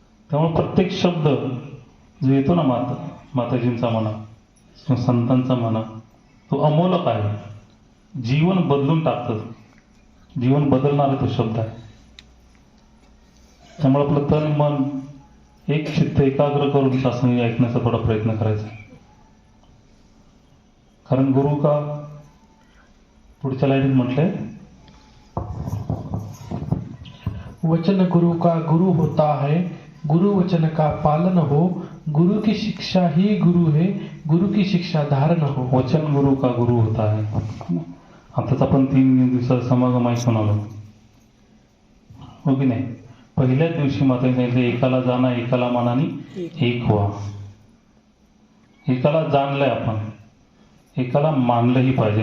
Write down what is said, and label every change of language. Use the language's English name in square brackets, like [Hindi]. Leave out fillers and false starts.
[Marathi] त्यामुळे प्रत्येक शब्द जो येतो ना माताजींचा म्हणा, संतांचा म्हणा, तो अमोलक आहे, जीवन बदलून टाकतं, जीवन बदलणारा तो शब्द आहे. त्यामुळे आपलं तन मन एक चित्त एकाग्र करून शास्त्री ऐकण्याचा थोडा प्रयत्न करायचा. कारण गुरु का पुढच्या लाईनीत म्हटलंय, [Hindi] वचन गुरु का गुरु होता है, गुरु वचन का पालन हो, गुरु की शिक्षा ही गुरु है, गुरु की शिक्षा धारण हो. वचन गुरु का गुरु होता है. [Marathi] आताच आपण 3 दिवसाचा समागम ऐकून आलो, हो की नाही? पहिल्याच दिवशी माता सांगितलं, एकाला जाणा एकाला मनाने एक व्हा. एकाला जाणलंय आपण, एकाला मानलंही पाहिजे.